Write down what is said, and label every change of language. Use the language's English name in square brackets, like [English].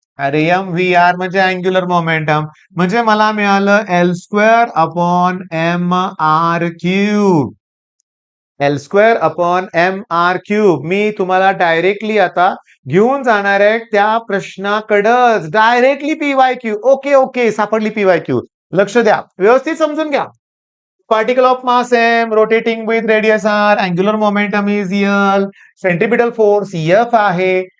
[Marathi] अरे M V R म्हणजे angular momentum. म्हणजे मला मिळालं L square upon M R cube. L square upon M R cube. मी तुम्हाला डायरेक्टली आता घेऊन जाणार आहे त्या प्रश्नाकडच. Directly PYQ. ओके ओके, सापडली पीवायक्यू. लक्ष द्या, व्यवस्थित समजून घ्या. [English] Particle of mass M rotating with radius R, angular momentum is L, centripetal force F आहे.